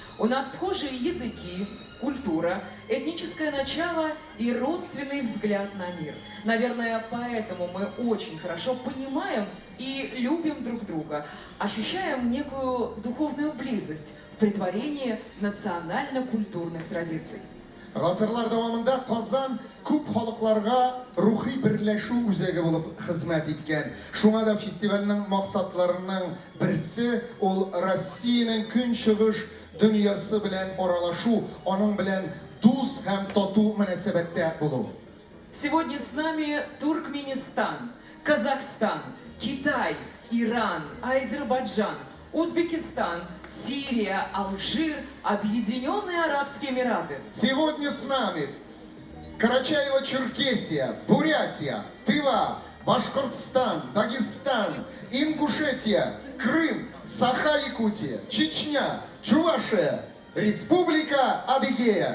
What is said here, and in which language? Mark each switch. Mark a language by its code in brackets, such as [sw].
[ru] У нас схожие языки, культура, этническое начало и родственный взгляд на мир. Наверное, поэтому мы очень хорошо понимаем и любим друг друга, ощущаем некую духовную близость в претворении национально-культурных традиций. [tt] Гасырлар дәвамында Казан күп халыкларга рухи берләшү үзәге булып хезмәт иткән. Шуңа да фестивальнең максатларының берсе ул Россиянең көнчыгыш дөньясы белән аралашу, аның белән дус һәм тату мөнәсәбәттә булу. [ru] Сегодня с нами Туркменистан, Казахстан, Китай, Иран, Азербайджан, Узбекистан, Сирия, Алжир, Объединенные Арабские Эмираты. Сегодня с нами Карачаево-Черкесия, Бурятия, Тыва, Башкортостан, Дагестан, Ингушетия, Крым, Саха-Якутия, Чечня, Чувашия, Республика Адыгея.